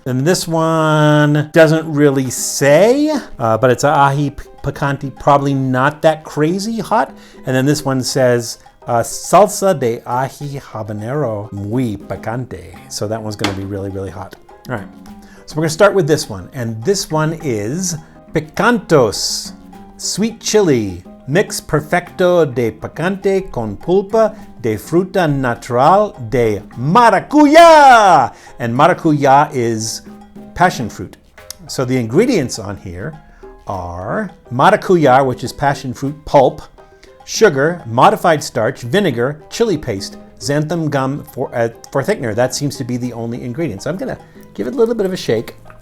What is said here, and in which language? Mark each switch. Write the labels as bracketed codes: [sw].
[en] And this one doesn't really say, but it's ají picante, probably not that crazy hot. And then this one says [es] salsa de ají habanero muy picante. [en] So that one's going to be really, really hot. All right, so we're going to start with this one, and this one is Picantos, sweet chili. [es] Mix perfecto de picante con pulpa de fruta natural de maracuya. [en] And maracuya is passion fruit. So the ingredients on here are maracuya, which is passion fruit pulp, sugar, modified starch, vinegar, chili paste, xanthan gum for thickener. That seems to be the only ingredient. So I'm gonna give it a little bit of a shake.